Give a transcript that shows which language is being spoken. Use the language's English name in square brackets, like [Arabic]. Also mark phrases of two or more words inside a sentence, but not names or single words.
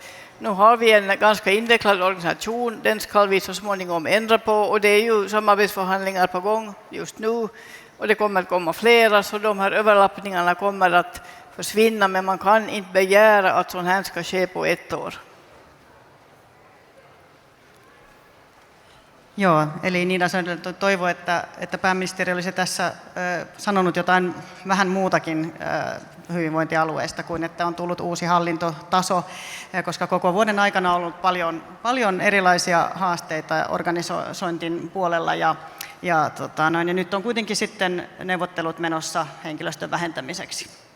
[Swedish] Nu har vi en ganska invecklad organisation, den ska vi så småningom ändra på och det är ju samarbetsförhandlingar på gång just nu och det kommer att komma flera, så de här överlappningarna kommer att försvinna, men man kan inte begära att sånt här ska ske på ett år. [Finnish] Joo, eli Niina toivoi, että pääministeri olisi tässä sanonut jotain vähän muutakin hyvinvointialueesta kuin että on tullut uusi hallintotaso, koska koko vuoden aikana on ollut paljon erilaisia haasteita organisointin puolella ja nyt on kuitenkin sitten neuvottelut menossa henkilöstön vähentämiseksi.